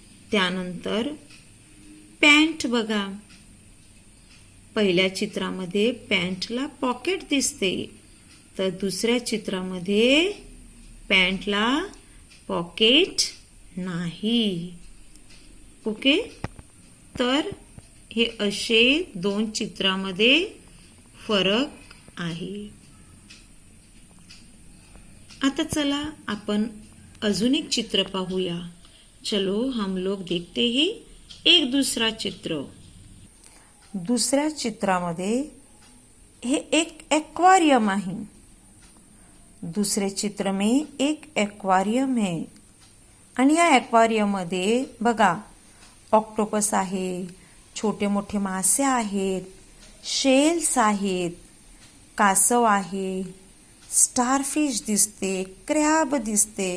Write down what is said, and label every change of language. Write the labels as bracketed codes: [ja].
[mr] त्यानंतर पॅन्ट बघा. पहिल्या चित्रामध्ये पॅन्टला पॉकेट दिसते, तर दुसऱ्या चित्रामध्ये पॅन्टला पॉकेट नाही. ओके. तर हे असे दोन चित्रामध्ये फरक आहे. आता चला आपण अजून एक चित्र पाहूया. [hi] चलो हम लोग देखते हैं एक दूसरा चित्र. [mr] दुसऱ्या चित्रामध्ये हे एक एक्वारियम आहे. [hi] दूसरे चित्र में एक एक्वारियम है [mr] आणि या एक्वारियम मध्ये बघा, ऑक्टोपस आहे, छोटे मोठे मासे आहेत, शेल्स आहेत, कासव आहे, स्टारफिश दिसते, क्रॅब दिसते.